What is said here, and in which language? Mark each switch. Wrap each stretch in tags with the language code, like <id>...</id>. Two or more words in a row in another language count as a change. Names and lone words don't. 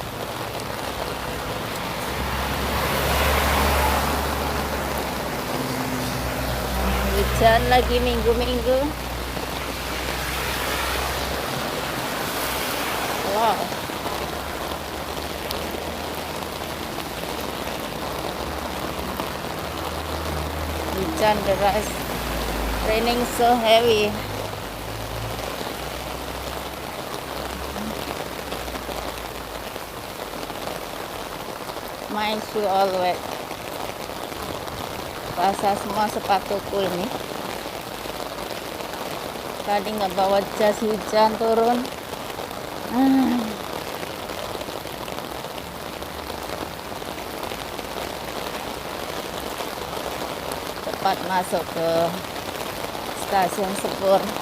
<id>Hujan lagi minggu-minggu. Wow. Hujan deras.</id> <en>Raining so heavy. My shoe all wet.</en> <id>Basah semua sepatuku ini. Tadi nggak bawa jas hujan turun. Cepat masuk ke stasiun Sepur.</id>